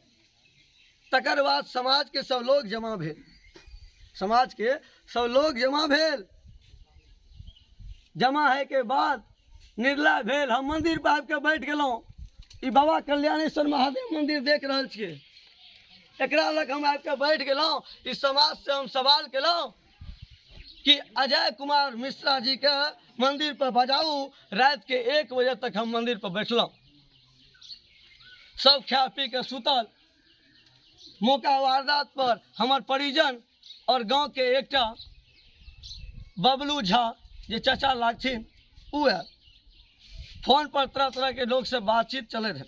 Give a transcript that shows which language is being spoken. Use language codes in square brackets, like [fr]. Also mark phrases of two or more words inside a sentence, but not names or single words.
[mai] तकर बाद समाज के सब लोग जमा भेल, समाज के सब लोग जमा भेल। जमा है के बाद निर्णय भेल, हम मंदिर पर आबि के बैठ गेलहुँ। ई बाबा कल्याणेश्वर महादेव मंदिर देख रहल छियै, एकरा लग हम आबि के बैठ गेलहुँ। इस समाज से हम सवाल केलहुँ कि अजय कुमार मिश्रा जी के मंदिर पर बजाऊ। रात के 1 बजे तक हम मंदिर पर बैठलहुँ, सब खा पी के सुतल। मौका वारदात पर हमर परिजन और गांव के एकटा बबलू झा जे चाचा लागथिन, उ है फोन पर तरह तरह के लोग से बातचीत चले रहे।